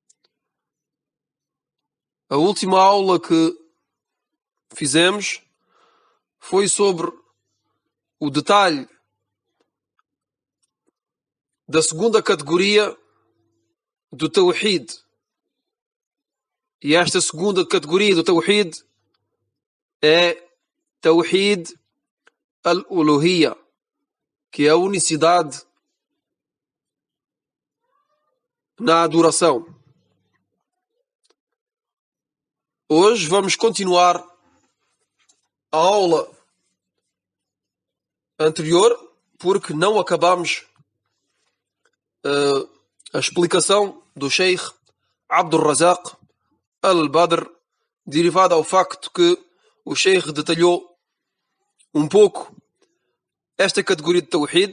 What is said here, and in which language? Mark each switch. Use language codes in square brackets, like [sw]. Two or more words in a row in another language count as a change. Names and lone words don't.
[pt] A última aula que fizemos foi sobre o detalhe da segunda categoria do Tawhid. E esta segunda categoria do Tawhid é [ar] توحيد الألوهية, [pt] que é a unicidade na adoração. Hoje vamos continuar a aula anterior, porque não acabamos a explicação do Sheikh Abdul Razak al-Badr, derivada ao facto que o Sheikh detalhou um pouco esta categoria de Tawhid.